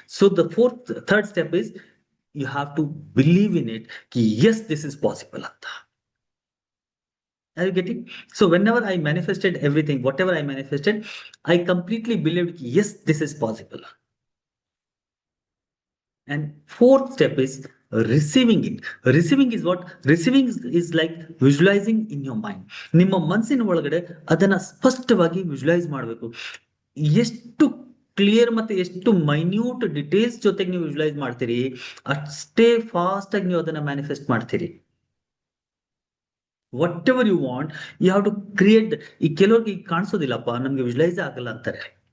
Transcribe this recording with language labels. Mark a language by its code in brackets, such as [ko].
[en] So the third step is you have to believe in it ಕಿ yes this is possible ಅಂತ. Are you getting? So whenever I manifested everything, whatever I manifested, I completely believed ಕಿ yes this is possible. And fourth step is receiving it. Receiving is what? Receiving is like visualizing in your mind. [kn] ನಿಮ್ಮ ಮನಸ್ಸಿನ ಒಳಗಡೆ ಅದನ್ನ ಸ್ಪಷ್ಟವಾಗಿ visualise ಮಾಡಬೇಕು. ಎಷ್ಟು clear ಮತ್ತೆ ಎಷ್ಟು minute details ಜೊತೆಗೆ ನೀವು ವಿಜುವಲೈಸ್ ಮಾಡ್ತೀರಿ, ಅಷ್ಟೇ ಫಾಸ್ಟ್ ಆಗಿ ನೀವು ಅದನ್ನ ಮ್ಯಾನಿಫೆಸ್ಟ್ ಮಾಡ್ತೀರಿ. [en] Whatever you want, you have to create. [kn] ಈ ಕೆಲವ್ರಿಗೆ ಕಾಣಿಸೋದಿಲ್ಲಪ್ಪ, ನಮ್ಗೆ ವಿಜುವಲೈಸ್ ಆಗಲ್ಲ ಅಂತಾರೆ.